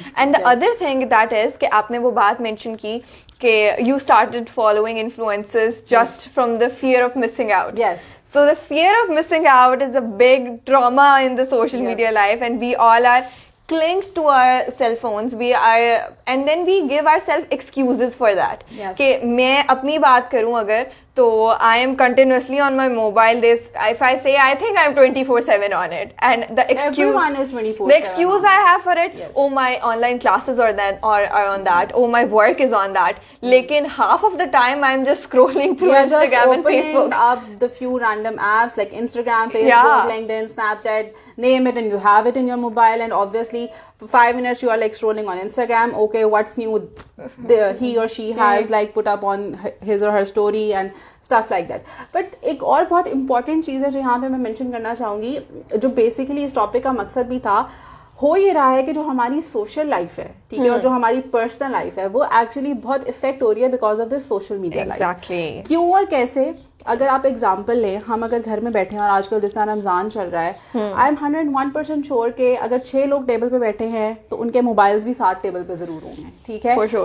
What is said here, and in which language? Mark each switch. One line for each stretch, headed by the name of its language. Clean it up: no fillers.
English: And the other thing that is
Urdu: کہ آپ نے وہ بات mention کی کہ
English: you started following influencers just from the fear of missing out. Yes. So the fear of missing out is a big trauma in the social media life, and we all are clinged to our cell phones. We are, and then we give ourselves excuses for that. Yes.
Urdu: کہ میں اپنی بات کروں اگر تو
English: I am continuously on my mobile. If I say, I think I'm 24/7 on it, and the excuse, everyone is 24/7. the excuse I have for it, yes. Oh, my online classes are on that. Oh, my work is on that. Lekin half of the time I'm just scrolling through Instagram and Facebook. Up the few random apps like Instagram, Facebook, LinkedIn, Snapchat, name it, and you have it in your mobile. And obviously for 5 minutes you are like scrolling on Instagram. Okay, what's new? He or she has like put up on his or her story and stuff like that.
Urdu: But ایک اور بہت important چیز ہے جو یہاں پہ میں mention کرنا چاہوں گی, جو بیسیکلی اس ٹاپک کا مقصد بھی تھا, ہو یہ رہا ہے کہ جو ہماری سوشل لائف ہے, ٹھیک ہے, اور جو ہماری پرسنل لائف ہے, وہ ایکچولی بہت افیکٹ ہو رہی ہے because of this social media life. کیوں اور کیسے؟ اگر آپ ایگزامپل لیں, ہم اگر گھر میں بیٹھے ہیں اور آج کل جس طرح رمضان چل رہا ہے,
English: I am 101% sure
Urdu: کہ اگر 6 لوگ ٹیبل پہ بیٹھے ہیں تو ان کے موبائلس بھی 7 ٹیبل پہ ضرور ہوں گے, ٹھیک ہے.